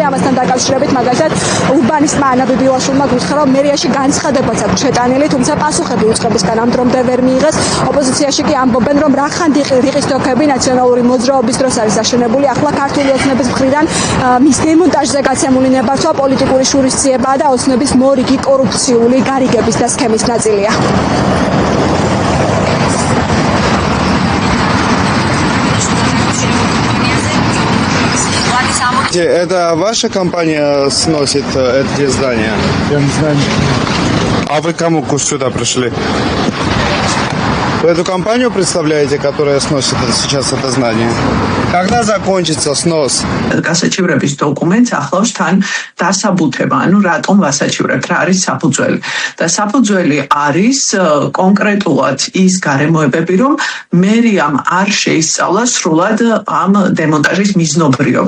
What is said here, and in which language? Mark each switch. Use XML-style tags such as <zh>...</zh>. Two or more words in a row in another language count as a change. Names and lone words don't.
<ka>ამასთან დაკავშირებით მაგალითად ურბანისტმა ანა ბიბილაშვილმა გითხრა, რომ მერიაში განცხადებაც აქვს შეტანილი, თუმცა პასუხები უწყებისგან ამ დრომდე ვერ მიიღეს. ოპოზიციაში კი ამბობენ, რომ რახან რიყის დოქები ნაციონალური მოძრაობის დროს არის აშენებული, ახლა ქართული ოცნების მხრიდან მის დემონტაჟზე გაცემული ნებართვა პოლიტიკური შურისძიებაა და ოცნების მორიგი კორუფციული გარიგების და სქემის ნაწილია.</ka> <ru>Это ваша компания сносит эти здания? Я не знаю. А вы кому сюда пришли? Вы эту компанию представляете, которая сносит сейчас это здание? Когда закончится снос?</ru> <ka>გასაჩივრების დოკუმენტს ახლავს თან დასაბუთება, ანუ რატომ ვასაჩივრებთ, რა არის საფუძველი. და საფუძველი არის კონკრეტულად ის გარემოებები, რომ მერიამ არ შეისწავლა სრულად ამ დემონტაჟის მიზნობრიობა.</ka>